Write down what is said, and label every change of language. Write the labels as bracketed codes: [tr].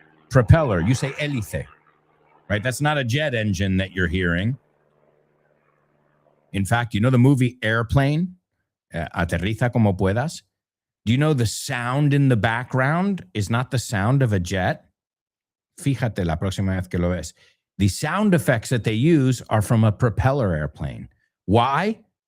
[en] Propeller, you say hélice, right? That's not a jet engine that you're hearing. In fact, you know the movie Airplane? [es] Aterriza como puedas. [en] Do you know the sound in the background is not the sound of a jet? [es] Fíjate la próxima vez que lo ves. [en] The sound effects that they use are from a propeller airplane. Why?